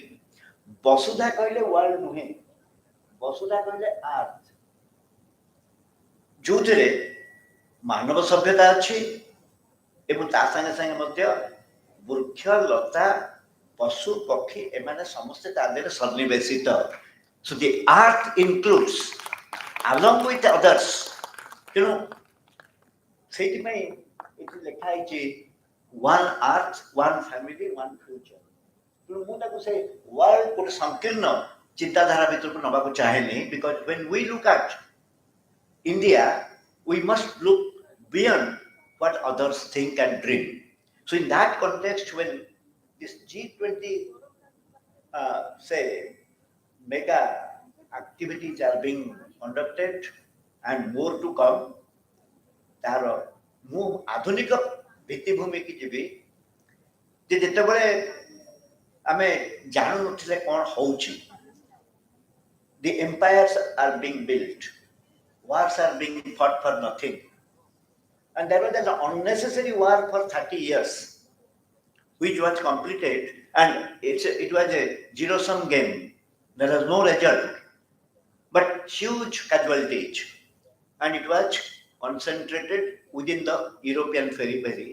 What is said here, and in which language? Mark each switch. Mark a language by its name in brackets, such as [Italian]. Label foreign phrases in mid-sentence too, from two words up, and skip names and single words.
[Odia] ବସୁଧା କହିଲେ ୱାର୍ଲଡ ନୁହେଁ, ବସୁଧା କହିଲେ ଆର୍ଥ, ଯୋଉଥିରେ ମାନବ ସଭ୍ୟତା ଅଛି ଏବଂ ତା ସାଙ୍ଗେ ସାଙ୍ଗେ ମଧ୍ୟ ବୃକ୍ଷ ଲତା ପଶୁ ପକ୍ଷୀ ଏମାନେ ସମସ୍ତେ ତା ଦେହରେ ସନ୍ନିବେଶିତ। [English] So the earth includes along with others. [Odia] ତେଣୁ ସେଇଥିପାଇଁ ଏଠି ଲେଖା ହେଇଛି [English] one earth, one family, one future. [Odia] ତେଣୁ ମୁଁ ତାକୁ ସେ ୱାର୍ଲଡ ଗୋଟେ ସଂକୀର୍ଣ୍ଣ ଚିନ୍ତାଧାରା ଭିତରକୁ ନେବାକୁ ଚାହେଁନି, [English] ବିକଜ when we look at India, we must look beyond what others think and dream. So in that context, when this G20 say mega activities are being conducted and more to come, [Odia] ତାର ମୁଁ ଆଧୁନିକ ଭିତ୍ତିଭୂମିକି ଯିବି ଯେ ଯେତେବେଳେ ଆମେ ଜାଣୁନଥିଲେ କ'ଣ ହଉଛି। [English] The empires are being built, wars are being fought for nothing, and there was an unnecessary war for 30 years which was completed, and it was a zero-sum game. There was no result but huge casualties, and it was concentrated within the European periphery.